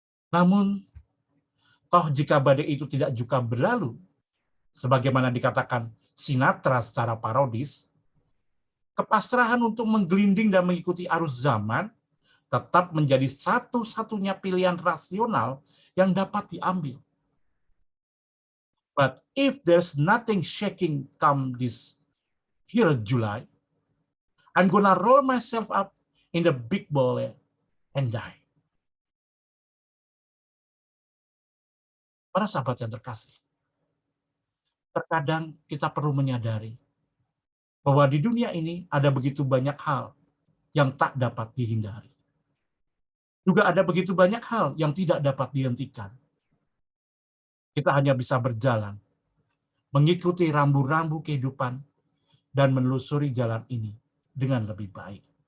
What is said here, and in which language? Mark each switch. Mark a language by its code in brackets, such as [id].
[id] Namun, toh jika badai itu tidak juga berlalu, sebagaimana dikatakan Sinatra secara parodis, kepasrahan untuk menggelinding dan mengikuti arus zaman tetap menjadi satu-satunya pilihan rasional yang dapat diambil. [en] But if there's nothing shaking come this here July, I'm gonna roll myself up in the big ball and die. [id] Para sahabat yang terkasih, terkadang kita perlu menyadari bahwa di dunia ini ada begitu banyak hal yang tak dapat dihindari. Juga ada begitu banyak hal yang tidak dapat dihentikan. Kita hanya bisa berjalan, mengikuti rambu-rambu kehidupan, dan menelusuri jalan ini dengan lebih baik.